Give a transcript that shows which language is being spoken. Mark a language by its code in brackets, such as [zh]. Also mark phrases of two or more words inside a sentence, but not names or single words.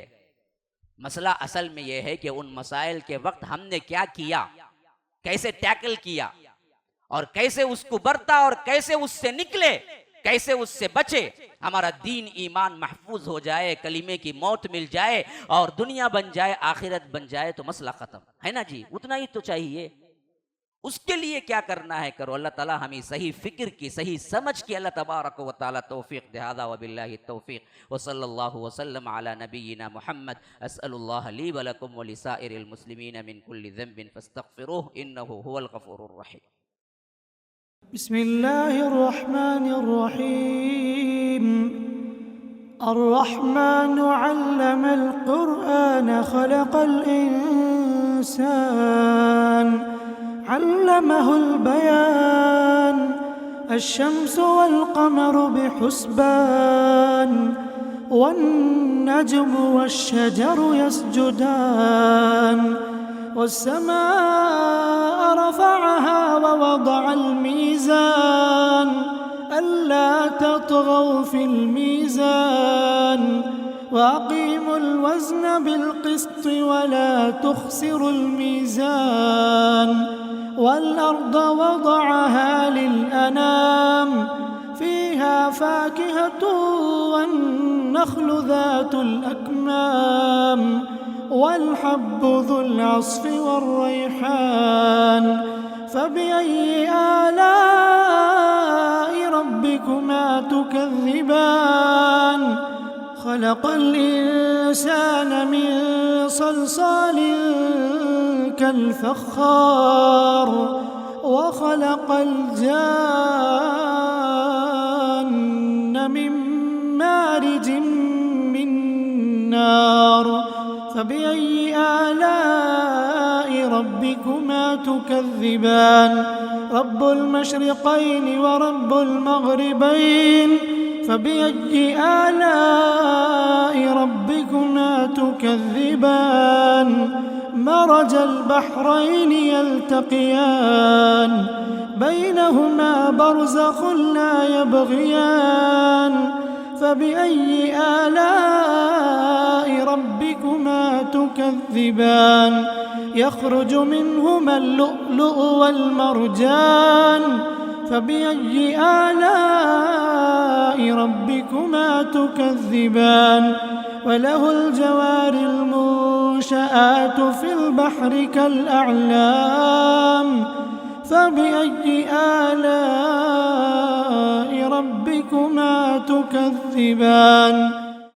[ur] مسئلہ اصل میں یہ ہے کہ ان مسائل کے وقت ہم نے کیا کیا، کیسے ٹیکل کیا، اور کیسے اس کو برتا، اور کیسے اس سے نکلے، کیسے اس سے بچے. ہمارا دین ایمان محفوظ ہو جائے، کلمے کی موت مل جائے اور دنیا بن جائے، آخرت بن جائے، تو مسئلہ ختم ہے نا جی. اتنا ہی تو چاہیے. اس کے لیے کیا کرنا ہے کرو. اللہ تعالیٰ ہمیں صحیح فکر کی، صحیح سمجھ کی [ar] الله تبارك وتعالى [ur] توفیق دے. [ar] هذا وبالله توفيق وصلى الله وسلم على نبينا محمد. أسأل الله لي ولكم ولسائر المسلمين من كل ذنب فاستغفروه إنه هو الغفور الرحيم. بسم الله الرحمن الرحيم. الرحمن علم القرآن خلق الإنسان علمه البيان. الشمس والقمر بحسبان والنجم والشجر يسجدان. والسماء رفعها ووضع الميزان ألا تطغوا في الميزان وأقيموا الوزن بالقسط ولا تخسروا الميزان. والأرض وضعها للأنام فيها فاكهة والنخل ذات الأكمام والحب ذو العصف والريحان. فبأي آلاء ربكما تكذبان. خلق الإنسان من صلصال كالفخار وخلق الجان من مارج من نار. فبأي آلاء ربكما تكذبان. رب المشرقين ورب المغربين فبأي آلاء ربكما تكذبان. مرج البحرين يلتقيان بينهما برزخ لا يبغيان. فبأي آلاء ربكما تكذبان. يخرج منهما اللؤلؤ والمرجان. فبأي آلاء ربكما تكذبان. وله الجوار المنشآت في البحر كالأعلام فبأي آلاء ربكما تكذبان